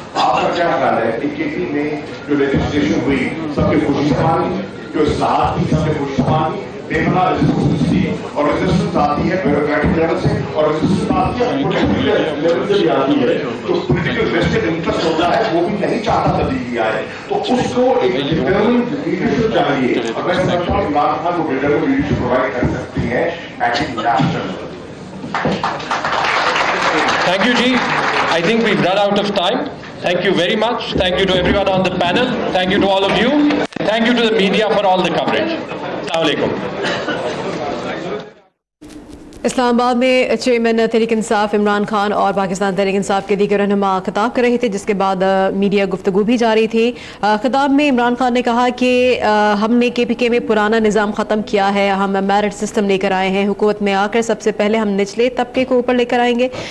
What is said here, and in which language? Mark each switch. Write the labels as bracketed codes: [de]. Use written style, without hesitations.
[hi] आपका क्या ख्याल है केपी में जो लेजिस्लेशन हुई सबके खुशहाली, जो इस्लाहात की सबके खुशहाली, बेपनाह रेजिस्टेंस थी और रेजिस्टेंस आती है ब्यूरोक्रेटिक लेवल से और रेजिस्टेंस आती है पॉलिटिकल लेवल से भी आती है। तो पॉलिटिकल वेस्टेड इंटरेस्ट होता है, वो भी नहीं चाहता तब्दीली आए, तो उसको एक डिटरमिन्ड लीडरशिप चाहिए और मैं समझता हूँ इमरान खान वो डिटरमिन्ड लीडरशिप प्रोवाइड कर सकती है eight international. [en] Thank you, Ji. I think we've run out of time. Thank you very much. Thank you to everyone on the panel. Thank you to all of you. Thank you to the media for all the coverage. Assalamu alaikum. [hi] Islamabad में chairman Tehreek Insaf Imran Khan और पाकिस्तान तहरीक इंसाफ के दीगर रहनुमा खिताब कर रहे थे, जिसके बाद मीडिया गुफ्तगू भी जारी थी। खिताब में इमरान खान ने कहा कि हमने KPK में पुराना निज़ाम ख़त्म किया है, हम मेरिट सिस्टम लेकर आए हैं, हुकूमत में आकर सबसे पहले हम निचले तबके को ऊपर लेकर आएंगे।